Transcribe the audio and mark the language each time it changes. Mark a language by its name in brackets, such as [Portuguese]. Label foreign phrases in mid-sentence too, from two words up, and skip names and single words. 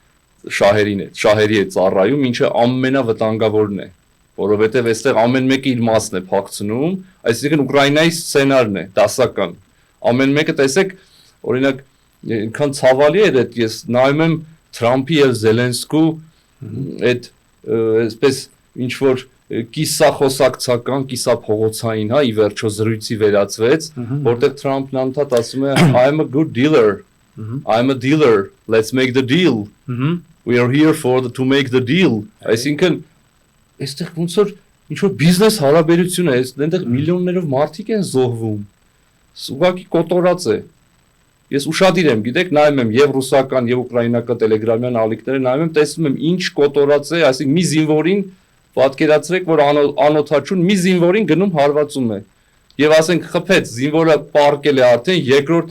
[Armenian] շահերի է ծառայում, ինչը ամենավտանգավորն է, որովհետեւ այստեղ ամեն մեկը իր մասն է փակցնում, այսինքն Ուկրաինայի սցենարն է, դասական։ Ամեն մեկը տեսեք, օրինակ, այնքան ցավալի է այդ ես նայում եմ Թրամփի եւ Զելենսկու այդ այսպես ինչ որ կիսախոսակցական, կիսափողոցային, հա, ի վերջո զրույցի վերածվեց, որտեղ Թրամփն անդադ ասում է [English] I'm a good dealer. I'm a dealer. Let's make the deal. We are here to make the deal. [Armenian] Այսինքն այստեղ ոնց որ ինչ որ բիզնես հարաբերություն է, այնտեղ միլիոններով մարդիկ են զոհվում։ Ուղղակի կոտորած է։ Ես ուշադիր եմ, գիտեք, նայում եմ եւ ռուսական եւ ուկրաինական տելեգրամյան ալիքները, նայում եմ, տեսնում եմ ինչ կոտորած է, այսինքն մի զինվորին պատկերացրեք, որ անօթաչուն մի զինվորին գնում հարվածում է։ Եվ ասենք խփեց, զինվորը պարկել է արդեն, երկրորդ